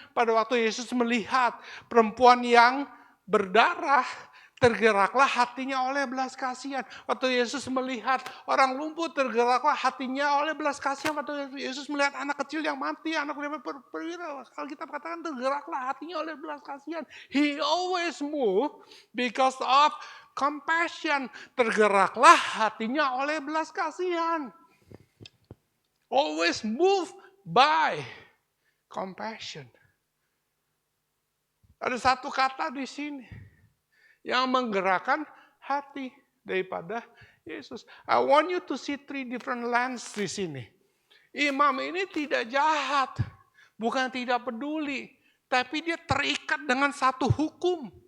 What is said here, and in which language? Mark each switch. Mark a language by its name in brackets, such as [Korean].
[Indonesian] Pada waktu Yesus melihat perempuan yang berdarah, tergeraklah hatinya oleh belas kasihan. Waktu Yesus melihat orang lumpuh, tergeraklah hatinya oleh belas kasihan. Waktu Yesus melihat anak kecil yang mati, anak perwira, kalau kita katakan tergeraklah hatinya oleh belas kasihan. [English] He always move because of compassion. [Indonesian] Tergeraklah hatinya oleh belas kasihan. [English] Always move by compassion. [Indonesian] Ada satu kata di sini yang menggerakkan hati daripada Yesus. [English] I want you to see 3 different lens [Indonesian] di sini. Imam ini tidak jahat, bukan tidak peduli, tapi dia terikat dengan satu hukum.